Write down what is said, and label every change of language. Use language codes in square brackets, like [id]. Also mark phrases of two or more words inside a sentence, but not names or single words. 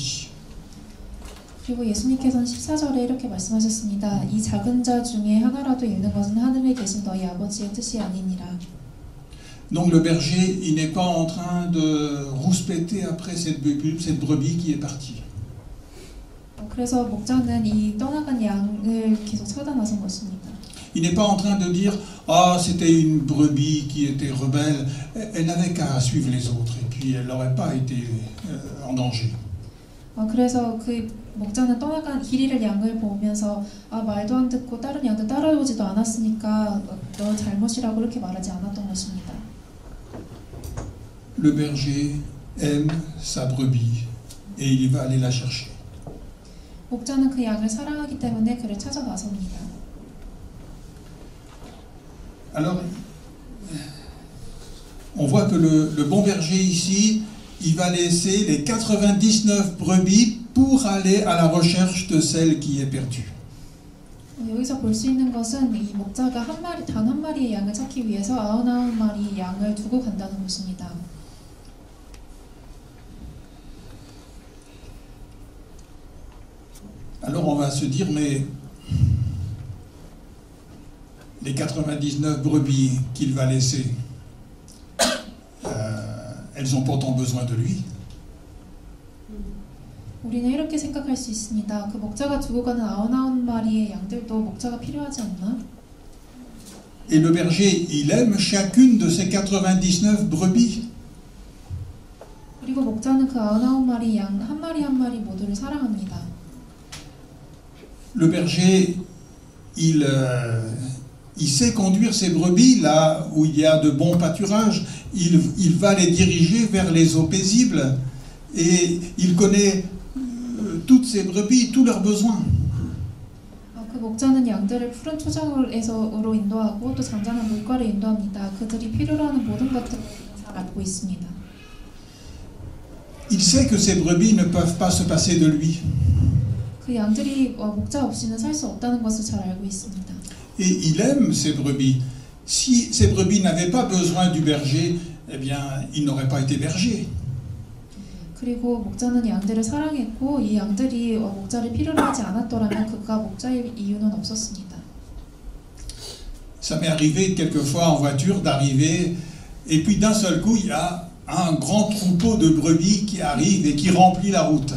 [ko] » 그리고 예수님께서는 14절에 이렇게 말씀하셨습니다. 이 작은 자 중에 하나라도 잃는 것은 하늘에 계신 너희 아버지의 뜻이 아니니라. [fr] Donc le berger, il n'est pas en train de rouspéter après cette brebis qui est partie. [ko] 그래서 목자는 이 떠나간 양을 계속 찾아 나선 것입니다. [fr] Il n'est pas en train de dire « Ah, c'était une brebis qui était rebelle, elle n'avait qu'à suivre les autres et puis elle n'aurait pas été en danger. » [ko] 그래서 그 목자는 떠나간 길 잃을 양을 보면서 말도 안 듣고 다른 양들 따라오지도 않았으니까 너 잘못이라고 그렇게 말하지 않았던 것입니다. [fr] Le berger aime sa brebis et il va aller la chercher. [ko] 목자는 그 양을 사랑하기 때문에 그를 찾아 나섭니다. [fr] Alors, on voit que le bon berger ici, il va laisser les 99 brebis pour aller à la recherche de celle qui est perdue. [ko] 여기서 볼 수 있는 것은 이 목자가 단 한 마리의 양을 찾기 위해서 99마리의 양을 두고 간다는 것입니다. [fr] Alors on va se dire, mais les 99 brebis qu'il va laisser, elles ont pourtant besoin de lui. [ko] 우리는 이렇게 생각할 수 있습니다. 그 목자가 두고 가는 99마리의 양들도 목자가 필요하지 않나? [fr] Et le berger, il aime chacune de ces 99 brebis. [ko] 그리고 목자는 그 99마리 양 한 마리 모두를 사랑합니다. [fr] Le berger, il sait conduire ses brebis là où il y a de bons pâturages. Il va les diriger vers les eaux paisibles et il connaît toutes ces brebis, tous leurs besoins. [ko] 그 목자는 양들을 푸른 초장으로 인도하고 또 잔잔한 물가를 인도합니다. 그들이 필요로 하는 모든 것들을 잘 알고 있습니다. [fr] Il sait que ces brebis ne peuvent pas se passer de lui. [ko] 그 양들이 목자 없이는 살 수 없다는 것을 잘 알고 있습니다. [fr] Et il aime ces brebis. Si ces brebis n'avaient pas besoin du berger, eh bien, il n'aurait pas été berger. [ko] 그리고 목자는 양들을 사랑했고 이 양들이 목자를 필요로 하지 않았더라면 그가 목자일 이유는 없었습니다. [fr] Ça m'est arrivé quelquefois en voiture d'arriver et puis d'un seul coup il y a un grand troupeau de brebis qui arrive et qui remplit la route.